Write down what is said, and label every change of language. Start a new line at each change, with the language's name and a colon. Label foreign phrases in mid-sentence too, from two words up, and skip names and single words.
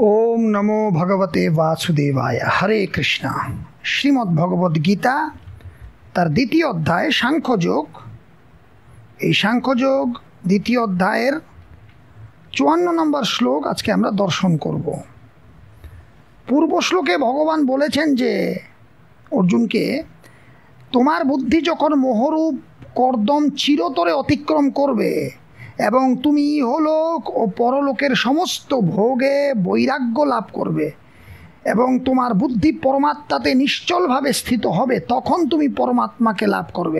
Sanskrit: ओम नमो भगवते वासुदेवाय। हरे कृष्णा।
Bangla: শ্রীমদ্ ভগবদ গীতা তার দ্বিতীয় অধ্যায় সাংখ্যযোগ। এই सांख्ययोग দ্বিতীয় অধ্যায়ের 54 নম্বর শ্লোক আজকে আমরা দর্শন করব। পূর্ব শ্লোকে ভগবান বলেছেন যে অর্জুনকে, তোমার বুদ্ধি যখন মোহরূপ কর্দম চিরতরে অতিক্রম করবে এবং তুমি ইহলোক ও পরলোকের সমস্ত ভোগে বৈরাগ্য লাভ করবে এবং তোমার বুদ্ধি পরমাত্মাতে নিশ্চলভাবে স্থিত হবে, তখন তুমি পরমাত্মাকে লাভ করবে।